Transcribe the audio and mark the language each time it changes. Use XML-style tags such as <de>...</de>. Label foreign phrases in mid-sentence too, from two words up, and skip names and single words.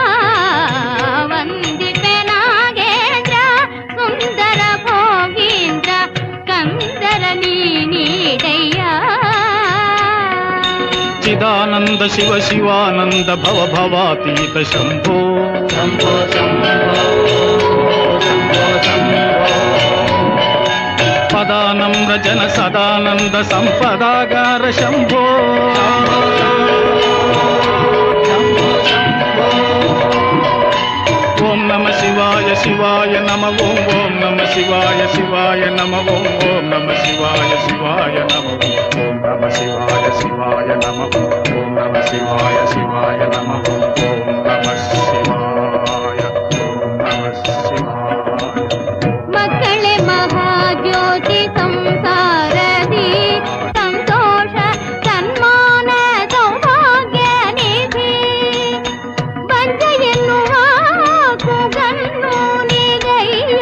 <kn>ವಂದಿಪೆ ನಾಗೇಂದ್ರ ಸುಂದರ ಭೋಗೀಂದ್ರ ಕಂದರ ನೀಡಯ್ಯ.</kn> <sa>ಚಿದಾನಂದ ಶಿವ ಶಿವಾನಂದ ಭವ ಭವಾತೀತ ಶಂಭೋ. शंभो शंभो शंभो शंभो। ಪದಾನಮ್ರ ಜನ ಸದಾನಂದ ಸಂಪದಾಗಾರ ಶಂಭೋ. ಓಂ ನಮ ಶಿವಾಯ ಶಿವಾಯ ನಮ. ಓಂ ಓಂ ನಮ ಶಿವಾಯ ಶಿವಾಯ ನಮ. ಓಂ ಓಂ ನಮ ಶಿವಾಯ ಶಿವಾಯ ನಮ. ಓಂ ನಮ ಶಿವಾಯ ಶಿವಾಯ ನಮ. ಓಂ ನಮ ಶಿವಾಯ ಶಿವಾಯ ನಮ. ಓಂ ನಮ ಶಿವಾಯ. ಓಂ ನಮ ಶಿವಾಯ.</sa> <kn>ಮಕ್ಕಳೇ ಮಹಾಜ್ಯೋತಿ ಸಂಸಾರದಿ ಸಂತೋಷ ಸನ್ಮಾನ ಸೌಭಾಗ್ಯ ನಿಧಿ. ಬಂಜ ಎನ್ನುವ ಕೂಗನ್ನು ನೀಗಯ್ಯ.</kn>